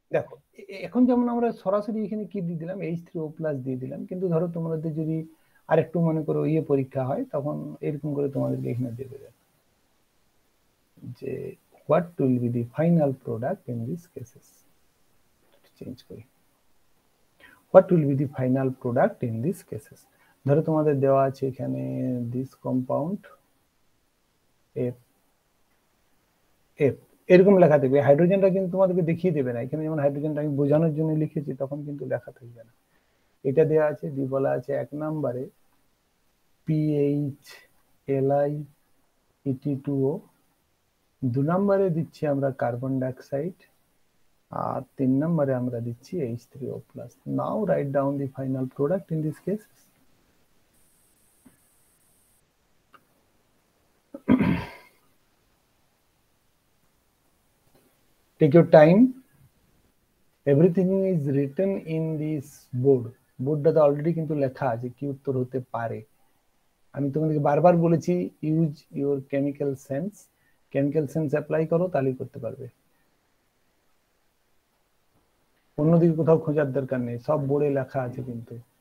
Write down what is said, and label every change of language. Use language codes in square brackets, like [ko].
[bn] দেখো এখন যেমন আমরা সরাসরি এখানে কি দিয়ে দিলাম, H3O+ দিয়ে দিলাম, কিন্তু ধরো তোমাদের যদি আরেকটু মনে করো পরীক্ষা হয়, তখন এরকম করে তোমাদেরকে এখানে দেবে যে [en] what will be the final product in these cases. [bn] Change করি, [en] what will be the final product in these cases. [bn] ধরো তোমাদের দেওয়া আছে এখানে this compound F এরকম লেখা থাকবে। হাইড্রোজেনটা কিন্তু তোমাদেরকে দেখিয়ে দেবে না, এখানে যেমন হাইড্রোজেনটা আমি বোঝানোর জন্য লিখেছি, তখন কিন্তু লেখা থাকবে না। এটা দেওয়া আছে, দিয়ে বলা আছে 1 নম্বরে PH Li Et2O 2 নম্বরে দিচ্ছি আমরা কার্বন ডাইঅক্সাইড, আর 3 নম্বরে আমরা দিচ্ছি H3O+. [en] Now write down the final product in this case. Take your time. Everything is written in this board. [bn] বোর্ডটাতে already কিন্তু লেখা আছে কি উত্তর হতে পারে। আমি তোমাদেরকে বারবার বলেছি [en] use your chemical sense, [bn] chemical sense apply করো তাহলেই করতে পারবে, অন্যদিকে কোথাও খোঁজার দরকার নেই, সব বোর্ডে লেখা আছে কিন্তু।